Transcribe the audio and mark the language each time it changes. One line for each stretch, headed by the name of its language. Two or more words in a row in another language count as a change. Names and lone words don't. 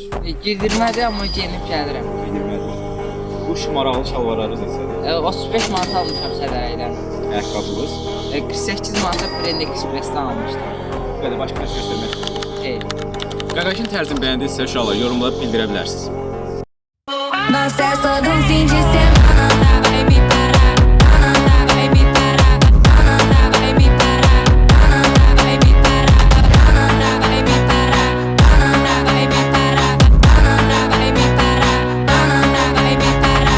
Azerbaijani: Girdirmədi amma geyinib gəlirəm. 20 Bu şımaraqlı şalvarlarınız neçədir? 35 manat almışam Sədərəydən. Ayaqqabınız? 48 manata Brand Express-dən almışdım. Belə başqa bir göstərmək. Qaqaşın tərzini bəyəndinizsə uşaqlar yorumlarda bildirə bilərsiniz.
Portuguese: Nós é só do fim de semana, vai me parar, vai me parar, vai me parar, vai me parar, vai me parar, vai me parar, vai me parar, vai me parar.